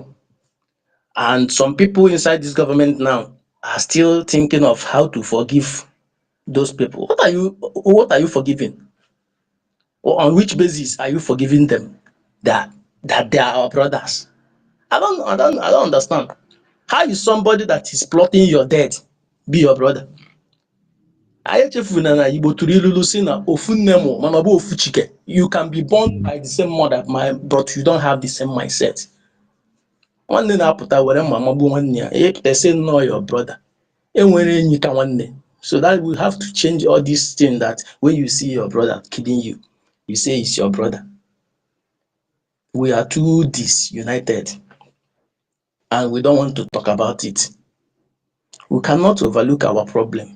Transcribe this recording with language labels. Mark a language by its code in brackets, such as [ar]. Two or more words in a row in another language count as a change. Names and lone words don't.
[en] And some people inside this government now are still thinking of how to forgive those people. What are you forgiving? Or on which basis are you forgiving them that they are our brothers? I don't understand. How is somebody that is plotting your death be your brother? [ig] Anyị echefuna na Igbo tụrụ ilulu si na ofu nne mụ mana ọ bụ ofu chike. [en] You can be born by the same mother but you don't have the same mindset. [ig] Nwanne na-apụta were mma magbuo nwanne ya, [en] they say no your brother. [ig] Enwere enyi ka nwanne. [en] So that we have to change all these things that when you see your brother killing you, you say it's your brother. We are too disunited and we don't want to talk about it. We cannot overlook our problem.